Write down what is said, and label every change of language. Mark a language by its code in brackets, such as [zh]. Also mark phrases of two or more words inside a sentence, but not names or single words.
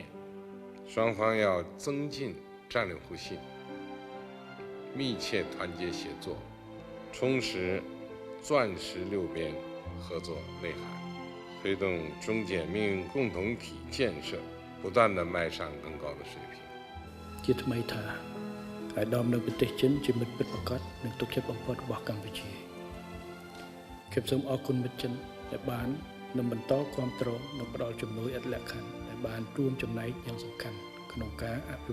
[zh] 双方要增进战略互信，密切团结协作，充实钻石六边合作内涵，推动中柬命运共同体建设不断地迈上更高的水平。 [km] ជាថ្មីថាអាដាមនៅប្រទេសចិនជាមិត្តពិតប្រាកដនិងទុកចិត្តបំផុតរបស់កម្ពុជាខ្ញុំសូមអរគុណមិត្តចិនដែលបាន នឹងបន្តគាំទ្រនិងផ្ដល់ជំនួយឥតលក្ខខណ្ឌដែលបានរួមចំណែកយ៉ាងសំខាន់ក្នុងការអភិ